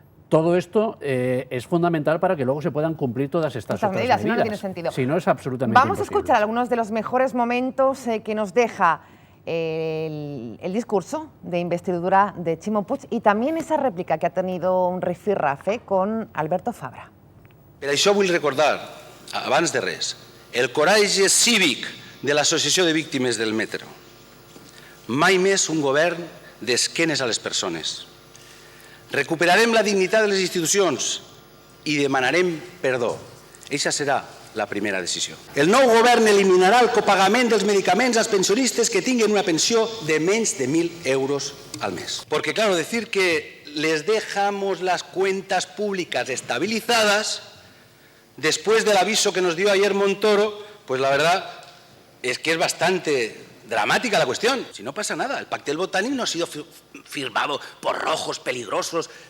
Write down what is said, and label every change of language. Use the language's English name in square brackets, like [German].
[Spanish] Todo esto es fundamental para que luego se puedan cumplir todas estas otras medidas. Si no, no tiene sentido. Si no, es absolutamente Vamos imposible. a escuchar algunos de los mejores momentos que nos deja el discurso de investidura de Ximo Puig y también esa réplica que ha tenido un rifirrafe con Alberto Fabra. [Catalan] Per això vull recordar, abans de res, el coratge cívic de l'Associació de Víctimes del Metro. Mai més un govern d'esquenes a les persones. Recuperarem la dignitat de les institucions i demanarem perdó. Eixa serà la primera decisió. El nou govern eliminarà el copagament dels medicaments als pensionistes que tinguen una pensió de menys de 1.000 euros al mes. [Spanish] Porque claro, decir que les dejamos las cuentas públicas estabilizadas después del aviso que nos dio ayer Montoro, pues la verdad es que es bastante dramática la cuestión. Si no pasa nada, el Pacte del Botánico no ha sido firmado por rojos peligrosos.